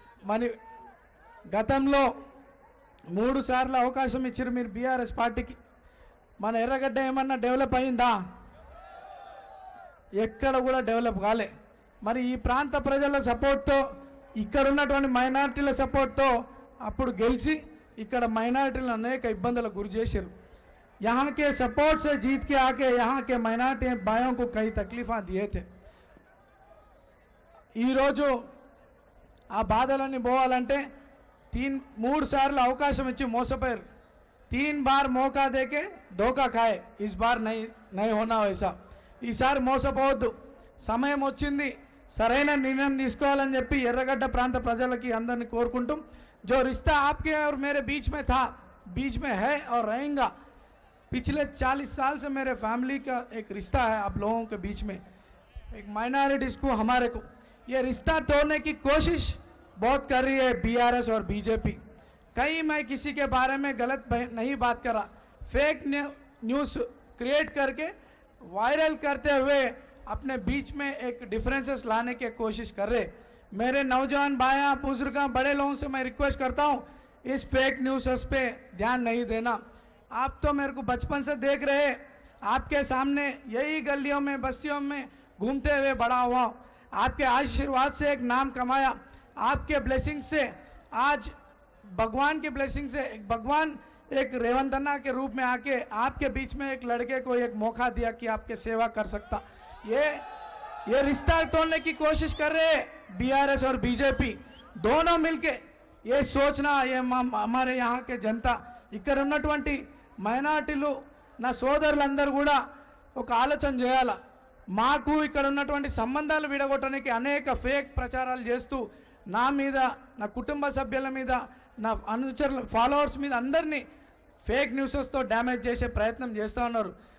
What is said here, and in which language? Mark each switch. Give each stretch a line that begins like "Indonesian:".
Telugu: మరి గతంలో 3 సార్లు అవకాశం ఇచ్చారు మీరు బీఆర్ఎస్ పార్టీకి। మన ఎర్రగడ్డ ఏమన్నా డెవలప్ అయిందా? ఎక్కడ కూడా డెవలప్ కాలే। మరి ఈ ప్రాంత ప్రజల సపోర్ట్తో, ఇక్కడ ఉన్నటువంటి మైనారిటీల సపోర్ట్తో అప్పుడు గెలిచి ఇక్కడ మైనారిటీలను అనేక ఇబ్బందులకు గురి చేశారు।
Hindi: यहाँ के सपोर्ट से जीत के आके यहाँ के माइनॉरिटी भाइयों को कई तकलीफा दिए थे।
Telugu: ఈ రోజు ఆ బాధలన్నీ పోవాలంటే 3 సార్లు అవకాశం ఇచ్చి మోసపోయారు।
Hindi: 3 बार मौका देके धोखा खाए, इस बार नहीं होना वैसा।
Telugu: ఈసారి మోసపోవద్దు, సమయం వచ్చింది, సరైన నిర్ణయం తీసుకోవాలని చెప్పి ఎర్రగడ్డ ప్రాంత ప్రజలకి అందరిని కోరుకుంటూ,
Hindi: जो रिश्ता आपके और मेरे बीच में था, बीच में है और रहेगा। पिछले 40 साल से मेरे फैमिली का एक रिश्ता है आप लोगों के बीच में, एक माइनॉरिटीज को, हमारे को। ये रिश्ता तोड़ने की कोशिश बहुत कर रही है बीआरएस और बीजेपी। कहीं मैं किसी के बारे में गलत नहीं बात कर रहा, फेक न्यूज़ क्रिएट करके वायरल करते हुए अपने बीच में एक डिफरेंसेस लाने की कोशिश कर रहे। मेरे नौजवान भाइयों, बुजुर्गों, बड़े लोगों से मैं रिक्वेस्ट करता हूं, इस फेक न्यूज़ पे ध्यान नहीं देना। आप तो मेरे को बचपन से देख रहे, आपके सामने यही गलियों में, बस्तियों में घूमते हुए बड़ा हुआ, आपके आशीर्वाद से एक नाम कमाया, आपके ब्लेसिंग से आज भगवान के ब्लेसिंग से भगवान एक रेवंत अन्ना के रूप में आके आपके बीच में एक लड़के को एक मौका दिया कि आपके सेवा कर सकता। ये रिश्ता तोड़ने की कोशिश कर रहे बीआरएस और बीजेपी दोनों मिलके। ये सोचना, ये हमारे यहाँ के जनता,
Telugu: ఇక్కడ ఉన్నటువంటి మైనారిటీలు, నా సోదరులందరూ కూడా ఒక ఆలోచన చేయాల। మాకు ఇక్కడ ఉన్నటువంటి సంబంధాలు విడగొట్టడానికి అనేక ఫేక్ ప్రచారాలు చేస్తూ నా మీద, నా కుటుంబ సభ్యుల మీద, నా అనుచరుల, ఫాలోవర్స్ మీద అందరినీ ఫేక్ న్యూసెస్తో డ్యామేజ్ చేసే ప్రయత్నం చేస్తూ ఉన్నారు।